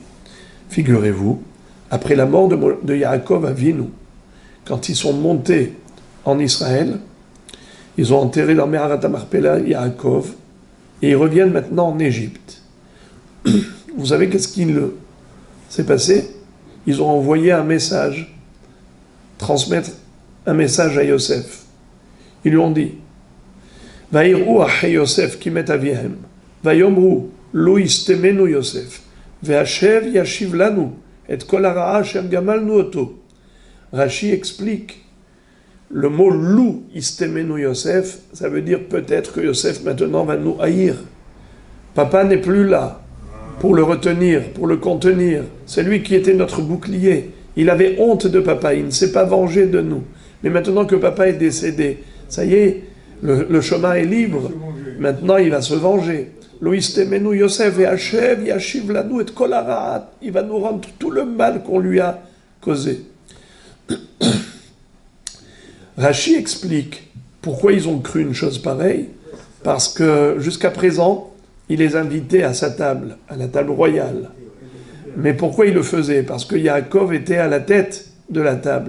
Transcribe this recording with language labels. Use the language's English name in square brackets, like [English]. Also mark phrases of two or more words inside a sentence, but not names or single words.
[French] Figurez-vous, après la mort de Yaakov Avinu, quand ils sont montés en Israël, ils ont enterré dans Meharat HaMarpela Yaakov, et ils reviennent maintenant en Égypte. Vous savez qu'est-ce qu'il s'est passé? Ils ont envoyé un message, transmettre un message à Yosef. Ils lui ont dit [Hebrew] ויראו אחי יוסף כי מת אביהם ויאמרו לו ישטמנו יוסף והשב ישיב לנו את כל הרעה אשר גמלנו אותו. [French] Rashi explique, le mot [Hebrew] לו ישטמנו יוסף, [French] ça veut dire peut-être que Yosef maintenant va nous haïr. Papa n'est plus là pour le retenir, pour le contenir. C'est lui qui était notre bouclier. Il avait honte de papa, il ne s'est pas vengé de nous. Mais maintenant que papa est décédé, ça y est, le chemin est libre. Maintenant, il va se venger. [Hebrew] לו ישטמנו יוסף והשב ישיב לנו את כל הרעה. [French] Il va nous rendre tout le mal qu'on lui a causé. Rashi explique pourquoi ils ont cru une chose pareille. Parce que jusqu'à présent, il les invitait à sa table, à la table royale. Mais pourquoi il le faisait? Parce que Yaakov était à la tête de la table.